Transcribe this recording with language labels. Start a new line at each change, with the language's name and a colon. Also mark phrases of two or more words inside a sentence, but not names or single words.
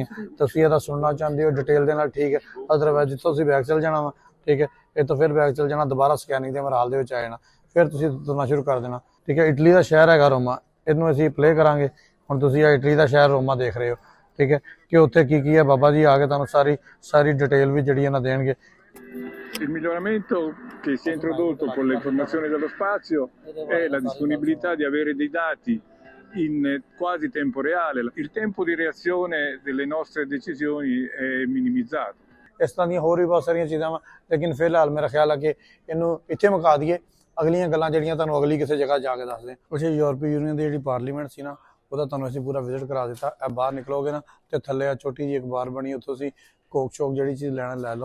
Punjabi: ਤੁਸੀਂ ਇਹਦਾ ਸੁਣਨਾ ਚਾਹੁੰਦੇ ਹੋ ਡਿਟੇਲ ਦੇ ਨਾਲ, ਠੀਕ ਹੈ। ਅਦਰਵਾਈਜ਼ ਜਿੱਥੋਂ ਤੁਸੀਂ ਬੈਕ ਚੱਲ ਜਾਣਾ ਵਾ, ਠੀਕ ਹੈ, ਇਹ ਤੋਂ ਫਿਰ ਬੈਕ ਚੱਲ ਜਾਣਾ, ਦੁਬਾਰਾ ਸਕੈਨਿੰਗ ਦੇ ਮਰਾਲ ਦੇ ਵਿੱਚ ਆ ਜਾਣਾ, ਫਿਰ ਤੁਸੀਂ ਤੁਰਨਾ ਸ਼ੁਰੂ ਕਰ ਦੇਣਾ, ਠੀਕ ਹੈ। ਇਟਲੀ ਦਾ ਸ਼ਹਿਰ ਹੈਗਾ ਰੋਮਾ, ਇਹਨੂੰ ਅਸੀਂ ਪਲੇ ਕਰਾਂਗੇ। ਹੁਣ ਤੁਸੀਂ ਇਹ ਇਟਲੀ ਦਾ ਸ਼ਹਿਰ ਰੋਮਾ ਦੇਖ ਰਹੇ ਹੋ, ਠੀਕ ਹੈ, ਕਿ ਉੱਥੇ ਕੀ ਹੈ। ਬਾਬਾ ਜੀ ਆ ਕੇ ਤੁਹਾਨੂੰ ਸਾਰੀ ਡਿਟੇਲ ਵੀ ਜਿਹੜੀ ਇਹਨਾਂ ਦੇਣਗੇ।
Italian: Il miglioramento che si è introdotto con le informazioni dello spazio è la disponibilità di avere dei dati in quasi tempo reale. Il tempo di reazione delle nostre decisioni è minimizzato.
Punjabi: ਇਸ ਤਰ੍ਹਾਂ ਦੀਆਂ ਹੋਰ ਵੀ ਬਹੁਤ ਸਾਰੀਆਂ ਚੀਜ਼ਾਂ ਵਾ, ਲੇਕਿਨ ਫਿਲਹਾਲ ਮੇਰਾ ਖਿਆਲ ਹੈ ਕਿ ਇਹਨੂੰ ਇੱਥੇ ਮੁਕਾ ਦਈਏ। ਅਗਲੀਆਂ ਗੱਲਾਂ ਜਿਹੜੀਆਂ ਤੁਹਾਨੂੰ ਅਗਲੀ ਕਿਸੇ ਜਗ੍ਹਾ ਜਾ ਕੇ ਦੱਸਦੇ ਹਾਂ। ਕੁਛ ਯੂਰਪੀ ਯੂਨੀਅਨ ਦੀ ਜਿਹੜੀ ਪਾਰਲੀਮੈਂਟ ਸੀ ਨਾ, ਉਹਦਾ ਤੁਹਾਨੂੰ ਅਸੀਂ ਪੂਰਾ ਵਿਜ਼ਿਟ ਕਰਾ ਦਿੱਤਾ। ਇਹ ਬਾਹਰ ਨਿਕਲੋਗੇ ਨਾ ਤੇ ਥੱਲੇ ਆ ਛੋਟੀ ਜਿਹੀ ਇੱਕ ਬਾਰ ਬਣੀ, ਉੱਥੋਂ ਤੁਸੀਂ ਕੋਕ ਸ਼ੋਕ ਜਿਹੜੀ ਚੀਜ਼ ਲੈਣਾ ਲੈ ਲਓ।